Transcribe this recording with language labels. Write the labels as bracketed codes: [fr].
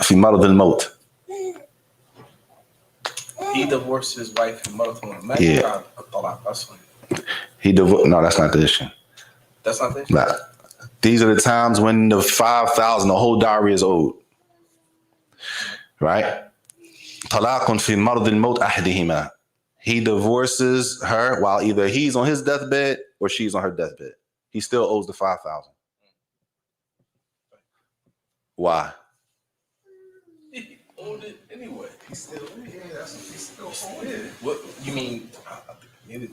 [ar] في مرض الموت. [en] He divorced his wife and mother from him. Yeah. That's fine. No, that's not the issue. That's not the issue. Nah. These are the times when the 5,000, the whole dowry is owed. Right? [ar] طلاق في مرض الموت أحدهما. [en] He divorces her while either he's on his deathbed or she's on her deathbed. He still owes the 5,000. Why? He owed it anyway. He still owed it. What you mean? Maybe